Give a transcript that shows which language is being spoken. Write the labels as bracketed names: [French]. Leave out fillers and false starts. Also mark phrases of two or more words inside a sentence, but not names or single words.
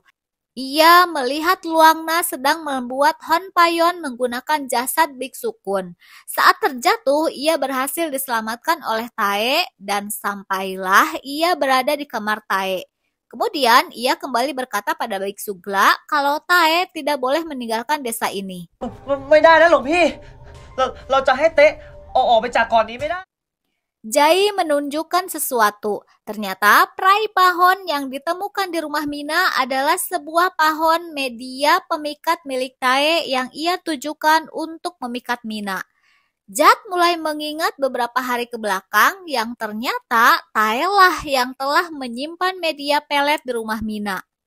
[Indonesian] Ia melihat Luangna sedang membuat Honpayon menggunakan jasad Biksu Kun. Saat terjatuh, ia berhasil diselamatkan oleh Tae dan sampailah ia berada di kamar Tae. Kemudian ia kembali berkata pada Biksu Gla kalau Tae tidak boleh meninggalkan desa ini. [Thai] ไม่ได้นะหลวงพี่เราจะให้เต๊ะออกไปจากก่อนนี้ไม่ได้ [Indonesian] Jai menunjukkan sesuatu. Ternyata prai pahon yang ditemukan di rumah Mina adalah sebuah pahon media pemikat milik Tae yang ia tujukan untuk memikat Mina. Jat mulai mengingat beberapa hari ke belakang yang ternyata Tae lah yang telah menyimpan media pelet di rumah Mina.